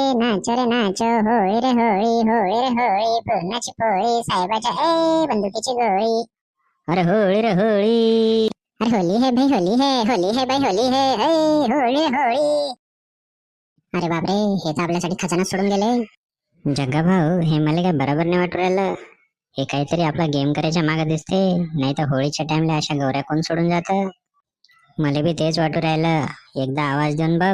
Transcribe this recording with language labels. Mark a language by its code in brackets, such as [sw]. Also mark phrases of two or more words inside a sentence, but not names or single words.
[hi] नाचो रे नाचो, [mr] होळी रे होळी, होळी रे होळी, पुरणाची पोळी, साहेबाच्या बंदुकीची गोळी. अरे होळी रे होळी. [hi] अरे होली है भाई होली है, होली है भाई होली है, [mr] होळी रे होळी. अरे बापरे, हे तर आपल्यासाठी खजाना सोडून गेले. जग्गा भाऊ, हे मला काय बरोबर नाही वाटू राहिलं. हे काहीतरी आपला गेम करायच्या मागे दिसते. नाही तर होळीच्या टाइमला अशा गौऱ्या कोण सोडून जात. मला बी तेच वाटू राहिलं. एकदा आवाज देऊन बघ.